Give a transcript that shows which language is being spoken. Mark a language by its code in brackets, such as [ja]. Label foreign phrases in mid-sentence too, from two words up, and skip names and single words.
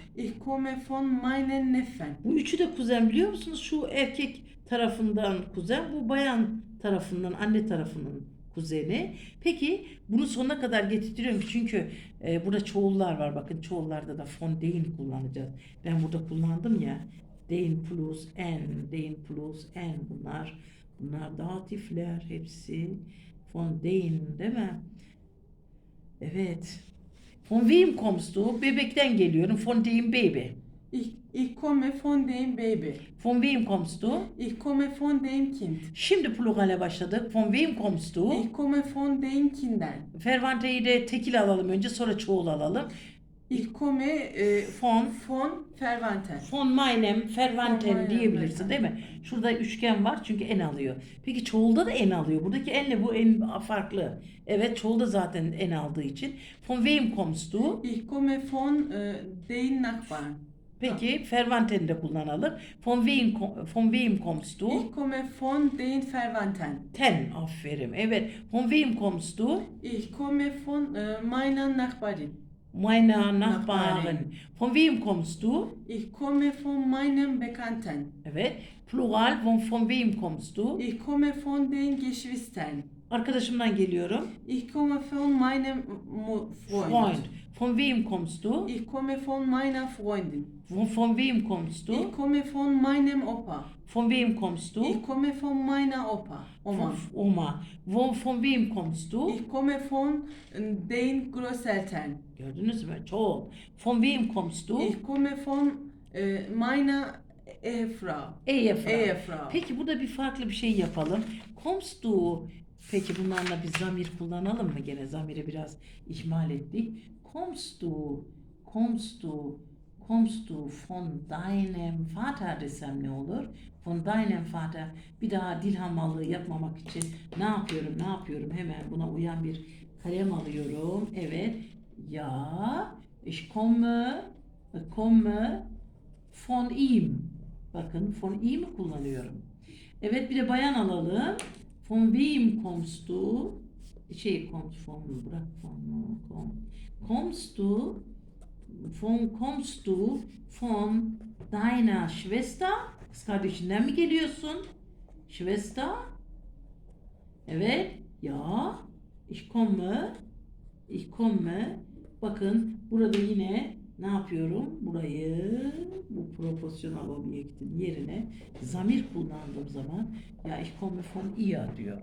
[de] Ich komme von meinen Neffen. [tr] Bu üçü de kuzen biliyor musunuz? Şu erkek tarafından kuzen, bu bayan tarafından, anne tarafının kuzeni. Peki bunu sonuna kadar getirtiyorum çünkü burada çoğullar var. Bakın çoğullarda da [de] von den [tr] kullanacağız. Ben burada kullandım ya. [de] Den plus en, den plus en [tr] bunlar datifler hepsi. [de] Von den [tr] değil mi? Evet. [de] Von wem kommst du? [tr] Bebekten geliyorum. [de] Von dem Baby. Ich komme von dem Baby. Von wem kommst du? Ich komme von dem Kind. [tr] Şimdi plurale başladık. [de] Von wem kommst du? Ich komme von den Kindern. [tr] Fervanteyi de tekil alalım önce sonra çoğul alalım. [de] Ich komme von Verwandten. Von meinem Von Verwandten meinem [tr] diyebilirsin değil mi? Şurada üçgen var çünkü en alıyor. Peki çoğulda da en alıyor. Buradaki enle bu en farklı. Evet çoğulda zaten en aldığı için. [de] Von wem kommst du? Ich komme von den Nachbarn. [tr] Peki Verwandten'i de kullanalım. [de] Von wem kommst du? Ich komme von den Verwandten. [tr] Ten, aferin. Evet. [de] Von wem kommst du? Ich komme von meiner Nachbarin. Meiner Nachbarin. Nachbarin. Von wem kommst du? Ich komme von meinem Bekannten. Evet. Plural. Von wem kommst du? Ich komme von den Geschwistern. [tr] Arkadaşımdan geliyorum. [de] Ich komme von meinem Freund. Freund. Von wem kommst du? Ich komme von meiner Freundin. Von wem kommst du? Ich komme von meinem Opa. Von wem kommst du? Ich komme von meiner Oma. Oma. Von wem kommst du? Ich komme von den Großeltern. [tr] Gördünüz mü? Çoğul. [de] Von wem kommst du? Ich komme von meiner Ehefrau. Ehefrau. [tr] Peki burada bir farklı bir şey yapalım. [de] Kommst du? [tr] Peki bunlarla bir zamir kullanalım mı? Gene zamiri biraz ihmal ettik. [de] Kommst du? Kommst du? Kommst du von deinem Vater [tr] desem ne olur? [de] Von deinem Vater. [tr] Bir daha dil hamallığı yapmamak için ne yapıyorum? Hemen buna uyan bir kalem alıyorum. Evet. [de] Ja, ich komme von ihm. [tr] Bakın [de] von ihm [tr] kullanıyorum. Evet bir de bayan alalım. [de] Von wem kommst du? Kommst du von deiner Schwester? [tr] Kız kardeşinden mi geliyorsun? [de] Schwester? Evet. Ja. Ich komme. [tr] Bakın burada yine ne yapıyorum? Burayı bu proporsiyonel objektin yerine zamir kullandığım zaman ya [de] ich komme von ihr [tr] diyorum.